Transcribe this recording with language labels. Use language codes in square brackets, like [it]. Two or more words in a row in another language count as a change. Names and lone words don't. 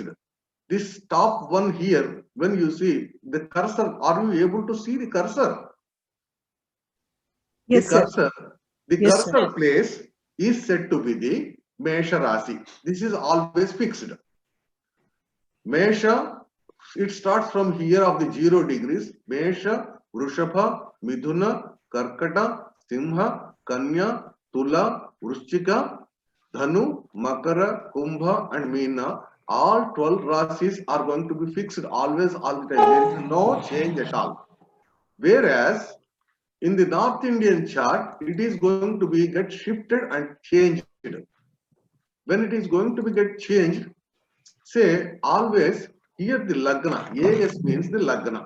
[en] This top one here, when you see the cursor, are you able to see the cursor? Yes, the sir. cursor place is said to be the Mesha Rasi. This is always fixed. Mesha, it starts from here of the 0 degrees. Mesha, Vrushabha, Midhuna, Karkata, Simha, Kanya, Tula, Vrishchika, Dhanu, Makara, Kumbha and Meena. All 12 Rasis are going to be fixed always, all the time. There is no change at all. Whereas in the North Indian chart, it is going to be get shifted and changed. When it is going to be get changed, say always here the Lagna, AS means the Lagna.